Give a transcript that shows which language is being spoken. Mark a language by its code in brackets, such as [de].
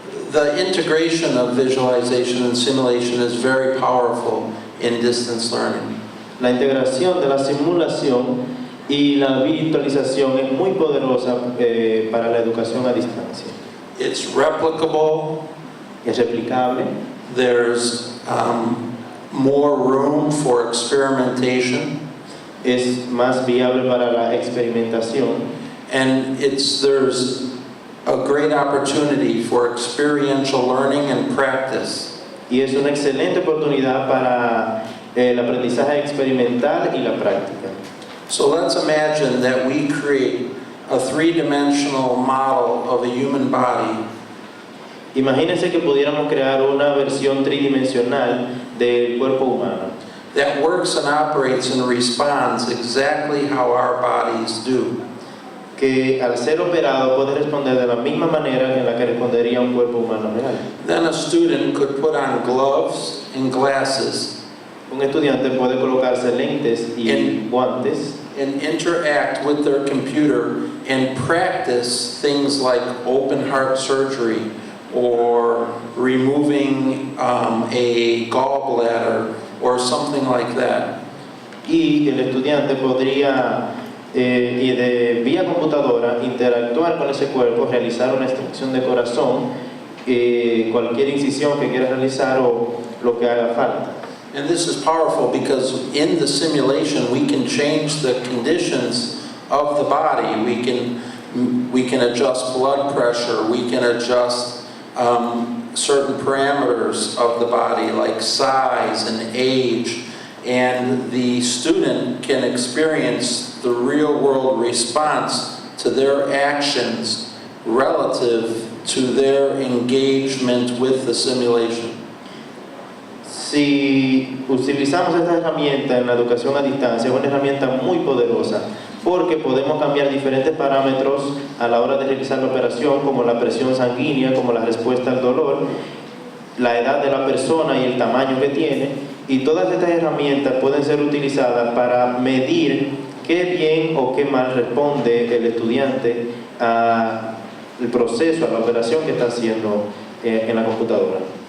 [en] The integration of visualization and simulation is very powerful in distance learning. [es] La integración de la simulación y la virtualización es muy poderosa para la educación a distancia. [en] It's replicable. [es] Es replicable. [en] There's more room for experimentation. [es] Es más viable para la experimentación. [en] And there's a great opportunity for experiential learning and practice. [es] Y es una excelente oportunidad para el aprendizaje experimental y la práctica. [en] So let's imagine that we create a three-dimensional model of a human body. [es] Imagínense que pudiéramos crear una versión tridimensional del cuerpo humano [en] that works and operates and responds exactly how our bodies do. [es] Que al ser operado puede responder de la misma manera en la que respondería un cuerpo humano real. [en] Then a student could put on gloves and glasses. [es] Un estudiante puede colocarse lentes y guantes [en] and interact with their computer and practice things like open heart surgery or removing a gallbladder or something like that. [es] Y el estudiante podría vía computadora interactuar con ese cuerpo, realizar una extracción de corazón, cualquier incisión que quiera realizar o lo que haga falta. [en] And this is powerful because in the simulation we can change the conditions of the body. We can adjust blood pressure. We can adjust certain parameters of the body like size and age. And the student can experience the real-world response to their actions relative to their engagement with the simulation. [es] Si utilizamos esta herramienta en la educación a distancia, es una herramienta muy poderosa porque podemos cambiar diferentes parámetros a la hora de realizar la operación, como la presión sanguínea, como la respuesta al dolor, la edad de la persona y el tamaño que tiene, y todas estas herramientas pueden ser utilizadas para medir qué bien o qué mal responde el estudiante al proceso, a la operación que está haciendo en la computadora.